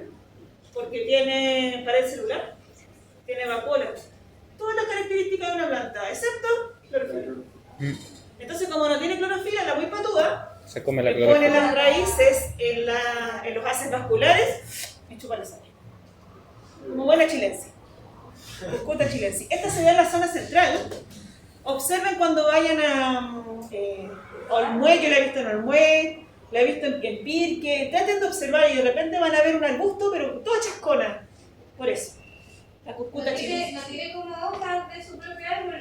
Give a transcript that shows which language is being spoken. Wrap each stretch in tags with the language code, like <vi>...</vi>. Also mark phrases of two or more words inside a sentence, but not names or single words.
<es>Porque tiene pared celular, tiene vacuola. Todas las características de una planta, excepto clorofila. Entonces, como no tiene clorofila, la muy patúa Se come la le pone clorofila. las raíces en los haces vasculares y chupa la sangre. Como buena chilense. Cuscuta chilense. Esta se ve en la zona central. Observen cuando vayan a Olmué, yo la he visto en Olmué, la he visto en Pirque, traten de observar y de repente van a ver un arbusto, pero toda chascona. Por eso, la cuscuta chilense. No tiene como hojas de su propio árbol.</es>